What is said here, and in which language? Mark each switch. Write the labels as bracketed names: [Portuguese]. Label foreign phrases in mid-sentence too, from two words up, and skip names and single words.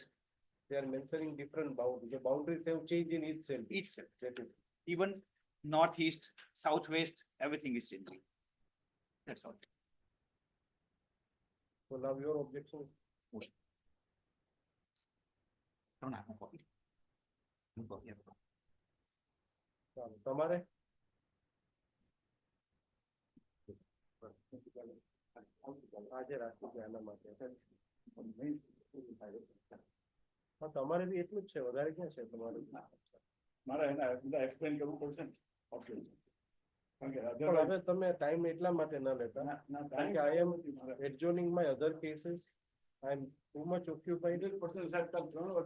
[English] men- They are mentioning different boundaries. The boundaries have changed in each cell. Each cell. That is. Even northeast, southwest, everything is changing. That's all. So now your objection, No, no, no copy. No copy. [Gujarati] તમારે? આજે રાખી છે આના માટે. હા, તમારે બી એટલું જ છે, વધારે ક્યાં છે તમારું? મારે એના બધા એક્સપ્લેન કરવું પડશે ને ઓપ્શન. કારણ કે પણ હવે તમે ટાઈમ એટલા માટે ન લેતા, કારણ કે [English] I am adjourning my other cases. I am too much occupied. [Gujarati] સાહેબ